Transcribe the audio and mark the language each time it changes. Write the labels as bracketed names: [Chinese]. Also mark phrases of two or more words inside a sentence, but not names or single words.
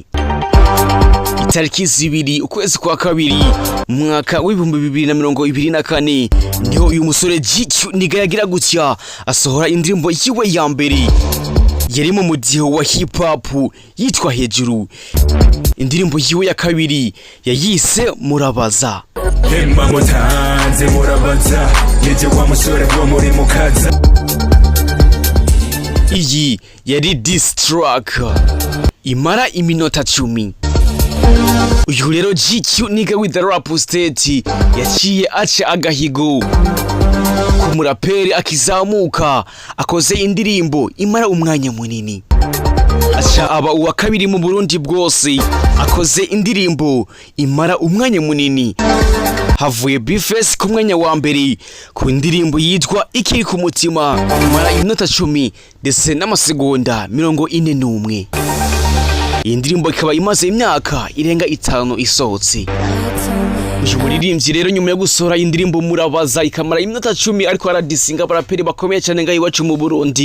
[Rundi] Itariki 2 ukwezi kwa kabiri mu mwaka wa 2024 niho uyu musore GQ Niga yagira gutya asohora indirimbo yiwe ya mbere yari mu mudiho wa hip hop yitwa Hejuru. Indirimbo yiwe ya kabiri yayise Murabaza. Hemba mutanze murabaza yeje wa musore wo muri mukaza. Iyi yari [English] diss track [Rundi] imara iminota 10. Uyu rero GQ Niga [English] with the rap state [Rundi] yaciye aca agahigo ku muraperi akizamuka akoze indirimbo imara umwanya munini. Aca aba uwa kabiri mu Burundi bwose akoze indirimbo imara umwanya munini. Havuye Bifes ku mwanya wa mbere ku ndirimbo yitwa Ikiri ku mutima imara iminota 10 ndetse n'amasegonda 41. Iyi ndirimbo ikaba imaze imyaka irenga 5 isohotse. Uyu muririmbyi rero nyuma yo gusohora indirimbo Murabaza ikamara iminota 10 ariko aradisinga baraperi bakomeye cyane ngaho iwacu mu Burundi.